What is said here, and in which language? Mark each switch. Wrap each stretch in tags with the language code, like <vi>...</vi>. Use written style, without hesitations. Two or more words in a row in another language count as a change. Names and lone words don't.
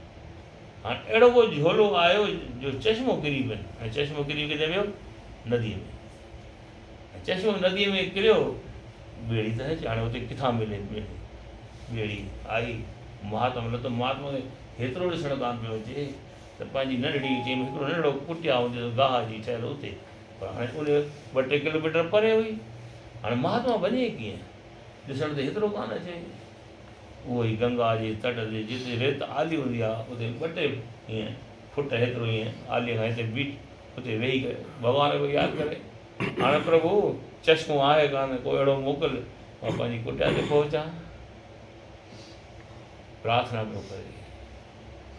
<sd>हाणे अहिड़ो को झोलो आयो जो चश्मो किरी पियो, ऐं चश्मो किरी किथे वियो, नदीअ में, ऐं चश्मो नदीअ में किरियो, ॿेड़ी त हाणे हुते किथां मिले, ॿेड़ी आई, महात्मा न त महात्मा खे हेतिरो ॾिसणु कान पियो अचे, त पंहिंजी नंढड़ी चई हिकिड़ो नंढिड़ो कुटिया हुजे गाह जी ठहियल हुते, पर हाणे उन 2-3 किलोमीटर परे हुई, हाणे महात्मा वञे कीअं, ॾिसण त हेतिरो कान अचे। उहो ई गंगा जे तट ते जिते रेत आली हूंदी आहे, उते 2-3 ईअं फुट हेतिरो ईअं आलीअ खां हिते बीठ, उते वेही करे भॻवान खे यादि करे, हाणे प्रभु चश्मो आहे कान, को अहिड़ो मोकिल मां पंहिंजी कुटिया ते पहुचां, प्रार्थना पियो करे।</sd>